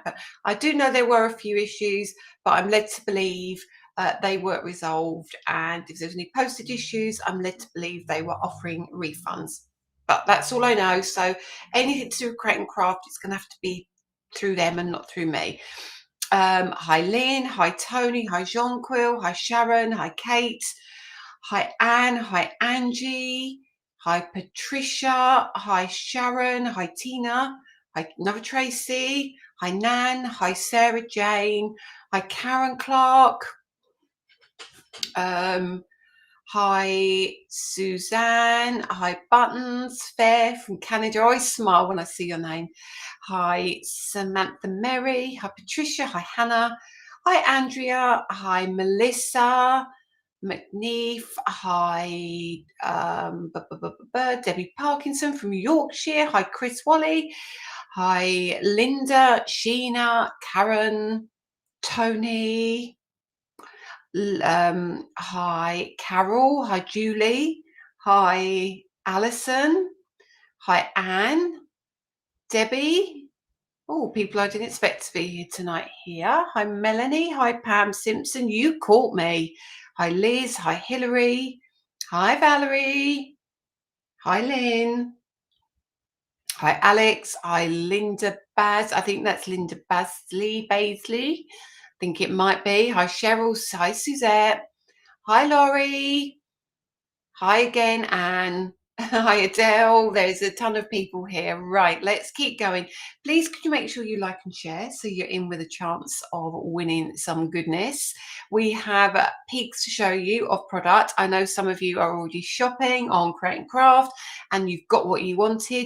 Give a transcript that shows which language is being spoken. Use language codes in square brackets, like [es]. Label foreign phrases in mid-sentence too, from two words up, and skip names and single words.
[en] But I do know there were a few issues, but I'm led to believe they were resolved. And if there's any posted issues, I'm led to believe they were offering refunds. But that's all I know. So anything to do with create and craft, it's going to have to be through them and not through me. Hi, Lynn. Hi, Tony. Hi, Jean-Quil. Hi, Sharon. Hi, Kate. Hi, Anne. Hi, Angie. Hi, Patricia. Hi, Sharon. Hi, Tina. Hi, another Tracy. Hi, Nan. Hi, Sarah Jane. Hi, Karen Clark. Hi, Suzanne. Hi, Buttons. Fair from Canada. I always smile when I see your name. Hi, Samantha Mary. Hi, Patricia. Hi, Hannah. Hi, Andrea. Hi, Melissa McNeef. Hi, Debbie Parkinson from Yorkshire. Hi, Chris Wally. Hi, Linda, Sheena, Karen, Tony. Hi, Carol. Hi, Julie. Hi, Alison. Hi, Anne. Debbie. Oh, people I didn't expect to be here tonight here. Hi, Melanie. Hi, Pam Simpson. You caught me. Hi, Liz. Hi, Hillary. Hi, Valerie. Hi, Lynn. Hi, Alex. Hi, Linda Baz. I think that's Linda Baisley. I think it might be. Hi, Cheryl. Hi, Suzette. Hi, Laurie. Hi again, Anne. Hi, Adele. There's a ton of people here. Right, let's keep going. Please, could you make sure you like and share so you're in with a chance of winning some goodness. We have peeks to show you of product. I know some of you are already shopping on Create and Craft and you've got what you wanted.